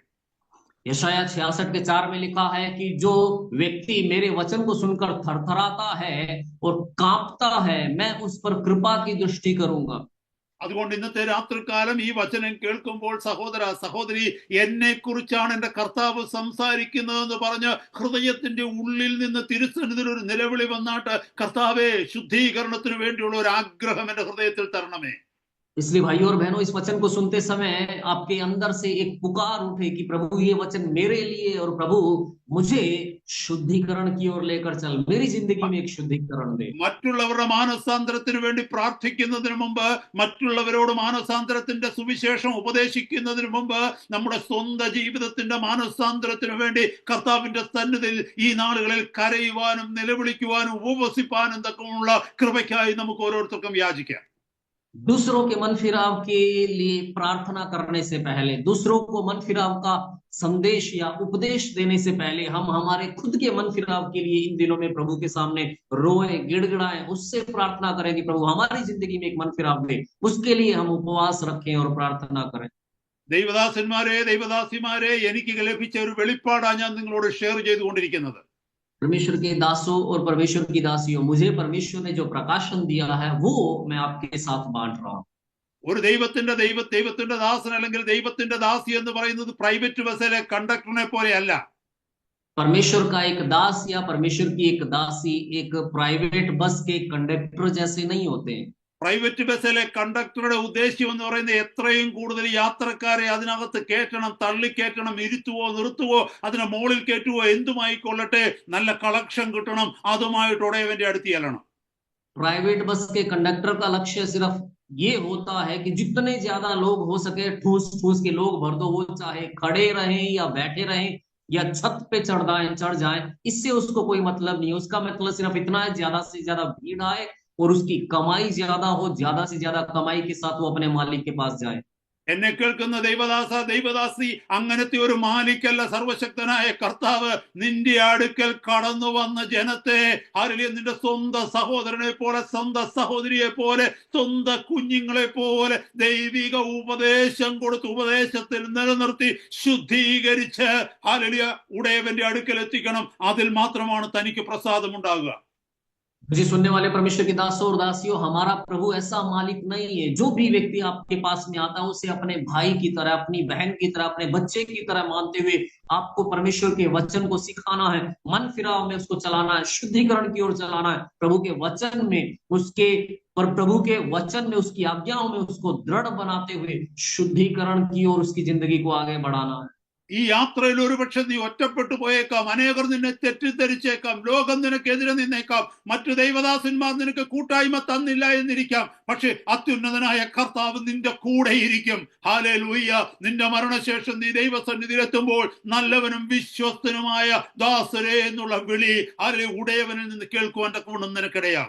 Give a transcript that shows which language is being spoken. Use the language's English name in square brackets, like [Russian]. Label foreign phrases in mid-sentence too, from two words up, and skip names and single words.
[Hindi] यशायाह 66:4 में लिखा है कि जो व्यक्ति मेरे वचन को सुनकर थरथराता है और कांपता है, मैं उस पर कृपा की दृष्टि करूंगा। [Malayalam] അതുകൊണ്ട് ഇന്നത്തെ രാത്രികാലം ഈ വചനം കേൾക്കുമ്പോൾ സഹോദര സഹോദരി, എന്നെ കുറിച്ചാണ് എന്റെ കർത്താവ് സംസാരിക്കുന്നതെന്ന് പറഞ്ഞ് ഹൃദയത്തിന്റെ ഉള്ളിൽ നിന്ന് തിരുസന്നിധിയിൽ ഒരു നിലവിളി വന്നാട്ട്, കർത്താവേ, ശുദ്ധീകരണത്തിന് വേണ്ടിയുള്ള ഒരു ആഗ്രഹം എന്റെ ഹൃദയത്തിൽ തരണമേ. [Hindi] इसलिए भाइयों और बहनों, इस वचन को सुनते समय आपके अंदर से एक पुकार उठे कि प्रभु ये वचन मेरे लिए, और प्रभु मुझे शुद्धिकरण की ओर लेकर चल, मेरी जिंदगी में एक शुद्धिकरण दे. [Malayalam] മറ്റുള്ളവരുടെ മാനസാന്തരത്തിന് വേണ്ടി പ്രാർത്ഥിക്കുന്നതിന് മുമ്പ്, മറ്റുള്ളവരോട് മാനസാന്തരത്തിന്റെ സുവിശേഷം ഉപദേശിക്കുന്നതിന് മുമ്പ്, നമ്മുടെ സ്വന്തം ജീവിതത്തിന്റെ മാനസാന്തരത്തിന് വേണ്ടി കർത്താവിന്റെ സന്നിധിയിൽ ഈ നാളുകളിൽ കരയുവാനും നിലവിളിക്കുവാനും ഉപവസിപ്പാനും തക്കമുള്ള കൃപയ്ക്കായി നമുക്ക് ഓരോരുത്തർക്കും യാചിക്കാം. [Hindi] दूसरों के मन फिराव के लिए प्रार्थना करने से पहले, दूसरों को मन फिराव का संदेश या उपदेश देने से पहले, हम हमारे खुद के मन फिराव के लिए इन दिनों में प्रभु के सामने रोए, गिड़गिड़ाएं, उससे प्रार्थना करें कि प्रभु हमारी जिंदगी में एक मन फिराव दे. उसके लिए हम उपवास रखें और प्रार्थना करें. [Malayalam] ദൈവദാസന്മാരെ, ദൈവദാസിമാരെ, എനിക്ക് ലഭിച്ച ഒരു വെളിപ്പാടാണ് ഞാൻ നിങ്ങളോട് ഷെയർ ചെയ്തുകൊണ്ടിരിക്കുന്നത്. [Hindi] परमेश्वर के दासों और परमेश्वर की दासियों, मुझे परमेश्वर ने जो प्रकाशन दिया है वो मैं आपके साथ बांट रहा हूं. [Malayalam] ഒരു ദൈവത്തിന്റെ ദാസൻ അല്ലെങ്കിൽ ദൈവത്തിന്റെ ദാസി എന്ന് പറയുന്നത് പ്രൈവറ്റ് ബസ്സിലെ കണ്ടക്ടറിനെ പോലെയല്ല. [Hindi] परमेश्वर का एक दास या परमेश्वर की एक दासी एक प्राइवेट बस के कंडक्टर जैसे नहीं होते हैं. [Malayalam] പ്രൈവറ്റ് ബസ്സിലെ കണ്ടക്ടറുടെ ഉദ്ദേശ്യം എന്ന് പറയുന്നത് എത്രയും കൂടുതൽ യാത്രക്കാരെ അതിനകത്ത് കയറ്റണം, തള്ളിക്കയറ്റണം, ഇരുത്തുവോ നിർത്തുവോ, അതിനെ മോളിൽ കയറ്റുവോ, എന്തുമായിക്കൊള്ളട്ടെ, നല്ല കളക്ഷൻ കിട്ടണം, അതുമായിട്ട് ഉടയവന്റെ അടുത്ത് ചെല്ലണം. [Hindi] प्राइवेट बस के कंडक्टर का लक्ष्य सिर्फ ये होता है कि जितने ज्यादा लोग हो सके ठूस ठूस के लोग भर दो, वो चाहे खड़े रहें या बैठे रहें या छत पे चढ़ जाएं, इससे उसको कोई मतलब नहीं है. उसका मतलब सिर्फ इतना है, ज्यादा से ज्यादा भीड़ आए और उसकी कमाई ज्यादा हो, ज्यादा से ज्यादा कमाई के साथ वो अपने मालिक के पास जाए. [Malayalam] എന്നെ കേൾക്കുന്ന ദൈവദാസ, ദൈവദാസി, അങ്ങനത്തെ ഒരു മാലിക്കല്ല സർവശക്തനായ കർത്താവ്. നിന്റെ അടുക്കൽ കടന്നു വന്ന ജനത്തെ, ആരെങ്കിലും നിന്റെ സ്വന്തം സഹോദരനെ പോലെ, സ്വന്തം സഹോദരിയെ പോലെ, സ്വന്തം കുഞ്ഞുങ്ങളെ പോലെ ദൈവിക ഉപദേശം കൊടുത്ത് ഉപദേശത്തിൽ നിലനിർത്തി ശുദ്ധീകരിച്ച് ആരെങ്കിലും ഉടയവന്റെ അടുക്കൽ എത്തിക്കണം. അതിൽ മാത്രമാണ് തനിക്ക് പ്രസാദമുണ്ടാകുക. [Hindi] मुझे सुनने वाले परमेश्वर के दासों और दासियों, हमारा प्रभु ऐसा मालिक नहीं है. जो भी व्यक्ति आपके पास में आता है उसे अपने भाई की तरह, अपनी बहन की तरह, अपने बच्चे की तरह मानते हुए आपको परमेश्वर के वचन को सिखाना है, मन फिराव में उसको चलाना है, शुद्धिकरण की ओर चलाना है, प्रभु के वचन में उसकी आज्ञाओं में उसको दृढ़ बनाते हुए शुद्धिकरण की ओर उसकी जिंदगी को आगे बढ़ाना है. [Malayalam] ഈ യാത്രയിൽ ഒരുപക്ഷെ നീ ഒറ്റപ്പെട്ടു പോയേക്കാം, അനേകർ നിന്നെ തെറ്റിദ്ധരിച്ചേക്കാം, ലോകം നിനക്കെതിരെ നിന്നേക്കാം, മറ്റു ദൈവദാസന്മാർ നിനക്ക് കൂട്ടായ്മ തന്നില്ല എന്നിരിക്കാം. പക്ഷെ അത്യുന്നതനായ കർത്താവ് നിന്റെ കൂടെ ഇരിക്കും. ഹല്ലേലൂയ. നിന്റെ മരണശേഷം നീ ദൈവസന്നിധിയിലെത്തുമ്പോൾ നല്ലവനും വിശ്വസ്തനുമായ ദാസരേ എന്നുള്ള വിളി ഉടയവനിൽ നിന്ന് കേൾക്കുവാൻ തക്കവണ്ണം നിനക്കിടയാകും.